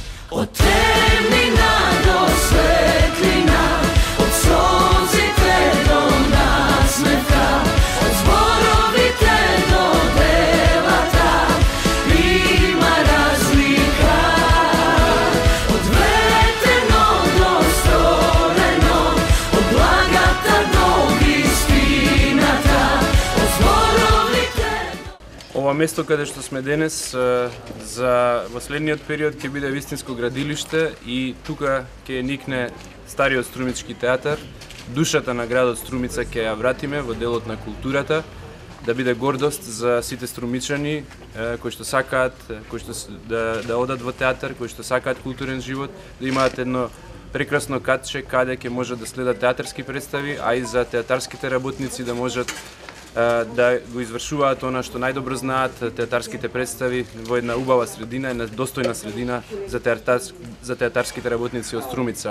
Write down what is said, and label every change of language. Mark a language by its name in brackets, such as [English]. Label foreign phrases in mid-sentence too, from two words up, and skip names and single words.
[Macedonian] Од темнина до светлина, од солзите до насмеха, од зборовите до девата, има разлика. Од ветрено до створено, од благата до истината, од зборовите до... Ова место каде што сме денес за во следниот период ќе биде вистинско градилиште и тука ќе никне стариот струмички театар. Душата на градот Струмица ќе ја вратиме во делот на културата, да биде гордост за сите струмичани кои што сакаат, кои што да одат во театар, кои што сакаат културен живот, да имаат едно прекрасно катче каде ќе можат да следат театарски представи, а и за театарските работници да можат да го извршуваат она што најдобро знаат, театарските представи во една убава средина, една достојна средина за театарските работници од Струмица.